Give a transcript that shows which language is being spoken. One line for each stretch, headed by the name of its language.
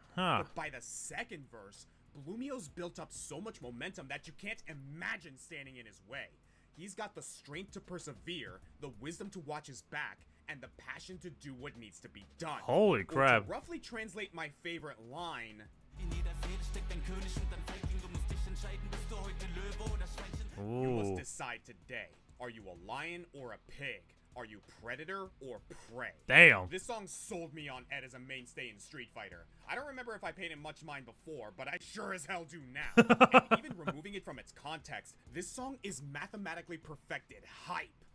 English: But by the second verse, Blumio's built up so much momentum that you can't imagine standing in his way. He's got the strength to persevere, the wisdom to watch his back, and the passion to do what needs to be done. Holy crap. Or to roughly translate my favorite line,
German: In jeder Fehde steckt ein König und ein Feigling. Du musst dich entscheiden, bist du heute Löwe oder Schweinchen?
English: you must Ooh. decide today. Are you a lion or a pig? Are you predator or prey? Damn. This song sold me on Ed as a mainstay in Street Fighter. I don't remember if I paid him much mind before, but I sure as hell do now. And even removing it from its context, this song is mathematically perfected hype.